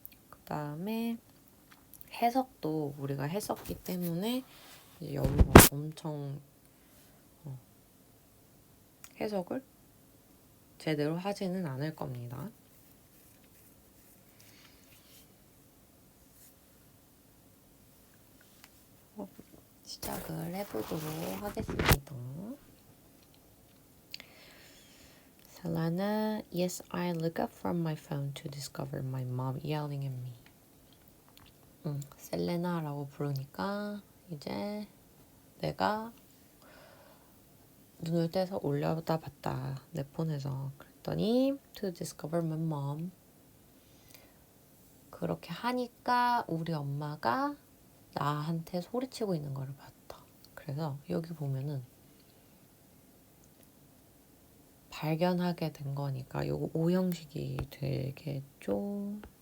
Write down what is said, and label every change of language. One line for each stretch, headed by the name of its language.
Korean: 그 다음에 해석도 우리가 했었기 때문에 이제 여기서 엄청 해석을 제대로 하지는 않을 겁니다. 시작을 해보도록 하겠습니다.
English: Selena, yes, I look up from my phone to discover my mom yelling at me.
Korean: 셀레나라고 부르니까 이제 내가 눈을 떼서 올려다 봤다. 내 폰에서. 그랬더니
English: to discover my mom.
Korean: 그렇게 하니까 우리 엄마가 나한테 소리치고 있는 거를 봤다. 그래서 여기 보면은 발견하게 된 거니까 요거 오형식이 되겠죠.